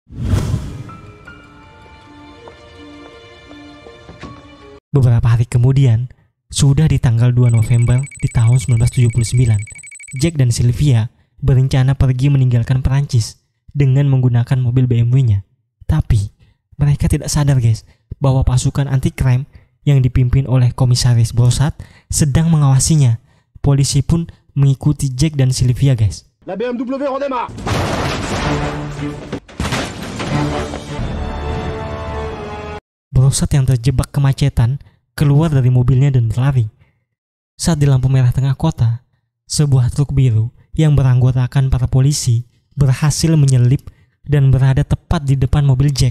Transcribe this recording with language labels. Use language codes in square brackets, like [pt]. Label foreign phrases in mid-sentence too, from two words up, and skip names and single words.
[id] Beberapa hari kemudian, sudah di tanggal 2 November di tahun 1979, Jack dan Sylvia berencana pergi meninggalkan Perancis dengan menggunakan mobil BMW-nya. Tapi, mereka tidak sadar, guys, bahwa pasukan anti-crime yang dipimpin oleh Komisaris Brossat sedang mengawasinya. Polisi pun mengikuti Jack dan Sylvia, guys. [fr] La BMW redémarre. [id] Brossat yang terjebak kemacetan keluar dari mobilnya dan berlari. Saat di lampu merah tengah kota, sebuah truk biru yang beranggotakan para polisi berhasil menyelip dan berada tepat di depan mobil Jack.